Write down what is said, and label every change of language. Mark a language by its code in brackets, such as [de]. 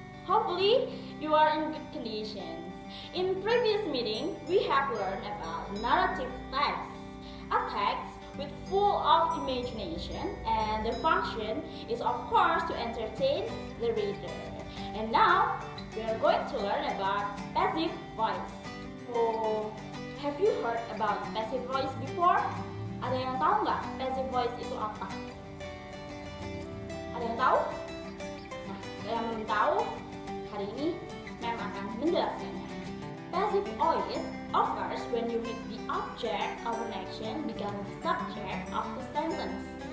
[en] Hopefully you are in good conditions. In previous meeting, we have learned about narrative text, a text with full of imagination, and the function is of course to entertain the reader. And now we are going to learn about passive voice. So, have you heard about passive voice before? [id] Ada yang tahu nggak passive voice itu apa? Ada yang tahu? Nah, yang belum tahu, hari ini Mem akan menjelaskannya. [en] Passive voice occurs when you make the object of an action become the subject of the sentence.